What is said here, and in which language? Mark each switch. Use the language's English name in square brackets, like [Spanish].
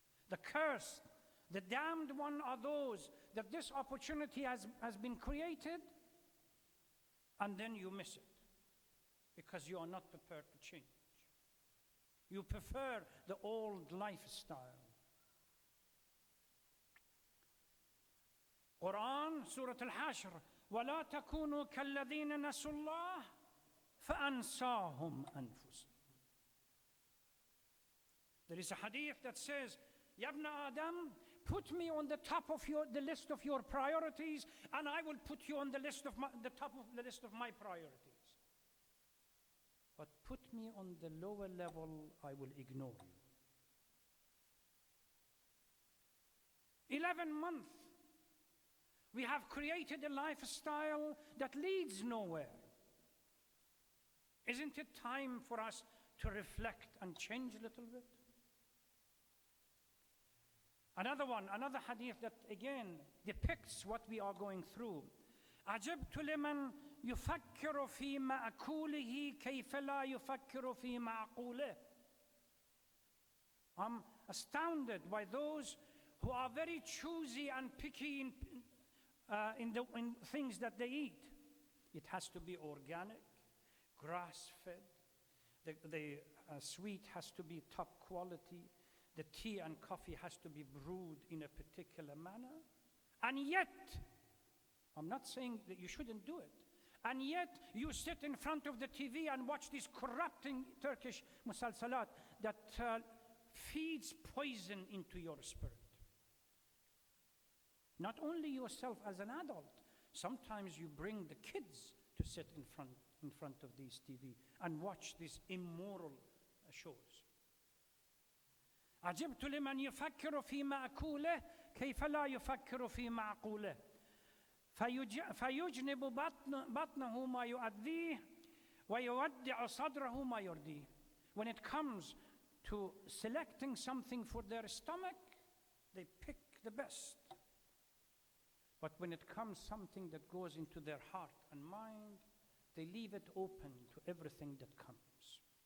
[English] The cursed, the damned one are those that this opportunity has been created and then you miss it because you are not prepared to change. You prefer the old lifestyle. [Arabic] Quran, Surah Al-Hashr, وَلَا تَكُونُوا كَالَّذِينَ نَسُوا اللَّهَ فَأَنْسَاهُمْ أَنفُسَهُمْ. [English] There is a hadith that says, [Arabic] Ya ibn Adam, [English] put me on the top of the list of your priorities, and I will put you on the top of the list of my priorities. But put me on the lower level, I will ignore you. 11 months. We have created a lifestyle that leads nowhere. Isn't it time for us to reflect and change a little bit? Another hadith that again depicts what we are going through. [Arabic] عجبت لمن يفكر في مأكوله كيف لا يفكر في معقوله. [English] I'm astounded by those who are very choosy and picky in things that they eat. It has to be organic, grass-fed. The sweet has to be top quality. The tea and coffee has to be brewed in a particular manner. And yet, I'm not saying that you shouldn't do it. And yet, you sit in front of the TV and watch this corrupting Turkish musalsalat that feeds poison into your spirit. Not only yourself as an adult, sometimes you bring the kids to sit in front of these TV and watch these immoral shows. [Arabic] عجبت لمن يفكر في مأكوله كيف لا يفكر في معقوله فيجنب بطنه ما يؤذيه ويودع صدره ما يرديه. [English] When it comes to selecting something for their stomach, they pick the best. But when it comes something that goes into their heart and mind, they leave it open to everything that comes.